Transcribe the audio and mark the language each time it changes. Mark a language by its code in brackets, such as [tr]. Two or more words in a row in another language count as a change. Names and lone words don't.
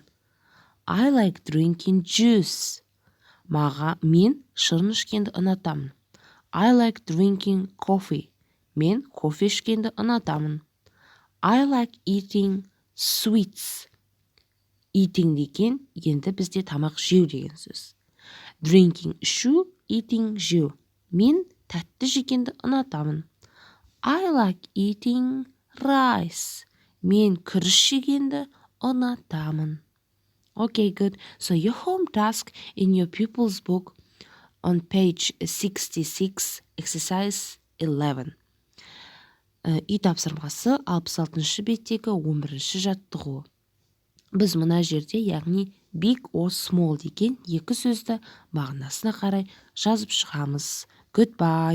[en] I like drinking juice. [kk] Мен шырын ішкенді ұнатамын. [en] I like drinking coffee. [kk] Мен кофе ішкенді ұнатамын. [en] I like eating sweets. [kk] Eating деген енді бізде тамақ жеу деген сөз. Drinking ішу, eating жеу. Мен тәтті жегенді ұнатамын. [en] I like eating rice. [kk] Мен күріш жегенді ұнатамын. [en] Okay, good. So your home task in your pupil's book on page 66, exercise 11. [kk] Үй тапсырмасы 66 беттегі 11-ші жаттығу. Біз мына жерде, яғни [en] big or small [kk] деген екі сөзді мағынасына қарай жазып шығамыз. Goodbye.